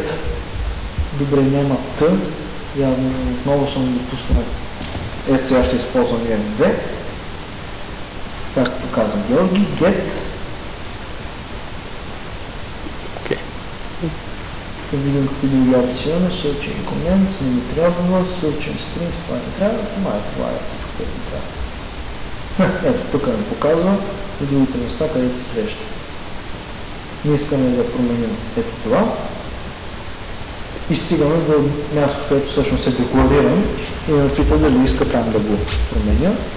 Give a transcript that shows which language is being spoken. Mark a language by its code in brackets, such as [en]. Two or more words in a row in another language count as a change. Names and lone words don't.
[bg] Добре, няма T. Явно отново съм допуснал. Ето сега ще използвам F2. Както каза Георги, get. Да видим какви други опции имаме, [en] search and comments, [bg] не ми трябва, [en] search and strings, [bg] това не трябва, това е всичко, което ми трябва. Ето, тук ми показва и другите места, където се среща. Ние искаме да променим ето това и стигаме до място, където всъщност е деклариран и ме пита дали иска там да го променя.